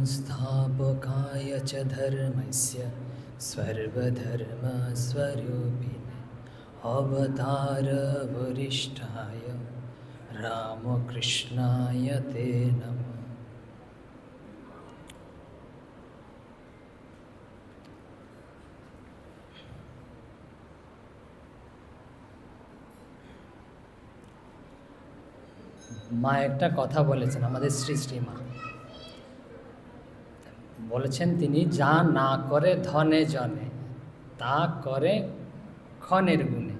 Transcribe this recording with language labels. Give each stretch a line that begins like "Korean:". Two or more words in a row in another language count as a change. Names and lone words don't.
Sanskrit: संस्थापकाय च धर्मस्य सर्वधर्मस्वरूपिणे अवतारवरिष्ठाय रामकृष्णाय ते नमः।
Bangla: মা একটা কথা বলেছেন, আমাদের শ্রী শ্রী মা বলেছেন, তিনি যা না করে ধনে জনে তা করে ক্ষণের গুণে।